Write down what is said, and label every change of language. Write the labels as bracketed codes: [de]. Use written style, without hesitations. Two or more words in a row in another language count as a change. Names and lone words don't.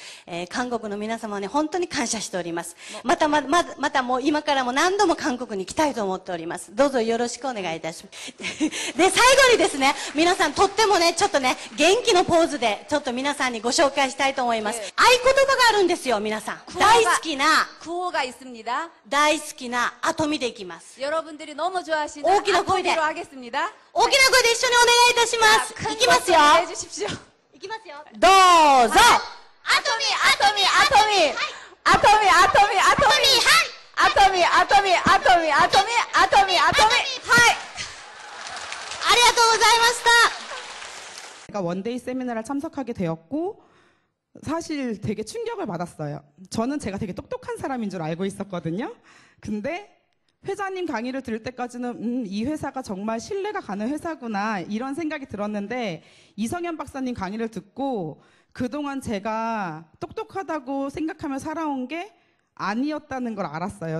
[ja] 韓国の皆様に本当に感謝しております。またもう今からも何度も韓国に行きたいと思っております。どうぞよろしくお願いいたします。で、最後にですね、皆さんとってもね、ちょっとね、元気のポーズで、ちょっと皆さんにご紹介したいと思います。合言葉があるんですよ、皆さん。大好きな、 [ko] 구호가 있습니다. [ja] 大好きなアトミでいきます。 [ko] 여러분들이 너무 좋아하시는 [ja] 大きな声で [ko] 아토미로 하겠습니다. [ja] 大きな声で一緒にお願いいたします。いきますよ。 [ko] 해주십시오. [ja] いきますよ。どうぞ。アトミ、アトミ、アトミ、アトミ、アトミ、アトミ、アトミ、アトミ、アトミ、アトミ、アトミ、アトミ、はい。ありがとうございました。 [ko] 제가 원데이 세미나를 참석하게 되었고 사실 되게 충격을 받았어요. 저는 제가 되게 똑똑한 사람인 줄 알고 있었거든요. 근데 회장님 강의를 들을 때까지는 이 회사가 정말 신뢰가 가는 회사구나 이런 생각이 들었는데 이성현 박사님 강의를 듣고 그동안 제가 똑똑하다고 생각하며 살아온 게 아니었다는 걸 알았어요.